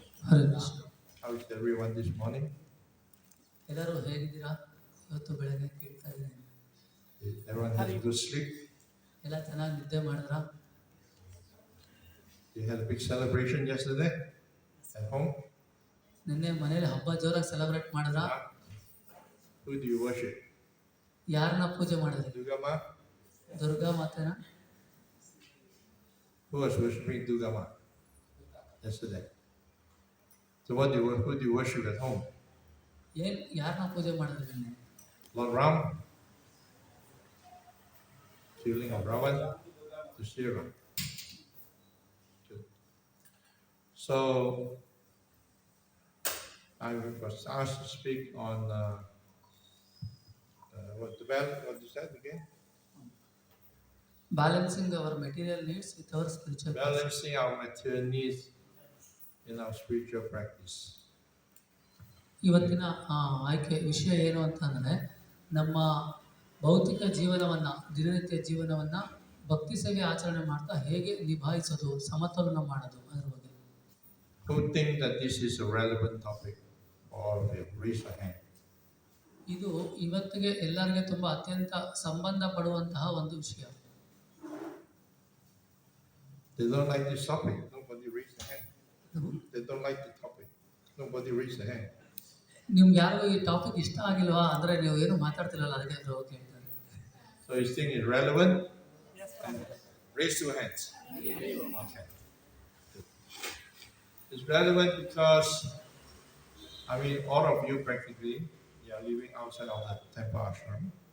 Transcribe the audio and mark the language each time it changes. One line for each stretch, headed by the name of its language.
English: Hare Krishna. How is everyone this morning?
Kannada: ಎಲ್ಲರೂ ಹೇಗಿದ್ದೀರಾ? ಇವತ್ತು ಬೆಳಗ್ಗೆ ಕೇಳ್ತಾ ಇದ್ದೀನಿ.
English: Everyone has a good sleep?
Kannada: ಎಲ್ಲ ಚೆನ್ನಾಗಿ ನಿದ್ದೆ ಮಾಡಿದ್ರಾ?
English: You had a big celebration yesterday at home?
Kannada: ನಿನ್ನೆ ಮನೇಲಿ ಹಬ್ಬ ಜೋರಾಗಿ ಸೆಲೆಬ್ರೇಟ್ ಮಾಡಿದ್ರಾ?
English: Who do you worship?
Kannada: ಯಾರನ್ನ ಪೂಜೆ ಮಾಡಿದ್ರಿ?
English: Durga Ma?
Kannada: Durga ಮಾತೆನಾ?
English: Who was worshiping Durga Ma yesterday? So who do you worship at home?
Kannada: ಯಾರನ್ನ ಪೂಜೆ ಮಾಡಿದ್ರಿ ನಿನ್ನೆ?
English: Lord Ram, killing of Ravan to Sira. So I was asked to speak on what you said again? Balancing our material needs with our spiritual needs. Balancing our material needs in our spiritual practice.
Kannada: ಇವತ್ತಿನ ಆಯ್ಕೆ ವಿಷಯ ಏನು ಅಂತಂದರೆ, ನಮ್ಮ ಭೌತಿಕ ಜೀವನವನ್ನು, ದಿನನಿತ್ಯ ಜೀವನವನ್ನು ಭಕ್ತಿ ಸೇವೆ ಆಚರಣೆ ಮಾಡ್ತಾ ಹೇಗೆ ನಿಭಾಯಿಸೋದು, ಸಮತೋಲನ ಮಾಡೋದು, ಅದರ ಬಗ್ಗೆ.
English: Who think that this is a relevant topic? Or raise your hand.
Kannada: ಇದು ಇವತ್ತಿಗೆ ಎಲ್ಲರಿಗೆ ತುಂಬ ಅತ್ಯಂತ ಸಂಬಂಧ ಪಡುವಂತಹ ಒಂದು ವಿಷಯ.
English: They don't like this topic. Nobody raise their hand. They don't like the topic. Nobody raise their hand.
Kannada: ನಿಮ್ಗೆ ಯಾರಿಗೂ ಈ ಟಾಪಿಕ್ ಇಷ್ಟ ಆಗಿಲ್ವಾ ಅಂದರೆ ನೀವು ಏನು ಮಾತಾಡ್ತಿರಲ್ಲ, ಅದಕ್ಕೆ okay.
English: So you think it's relevant? Yes. Raise your hands. Okay. It's relevant because all of you practically, you are living outside of the temple ashram.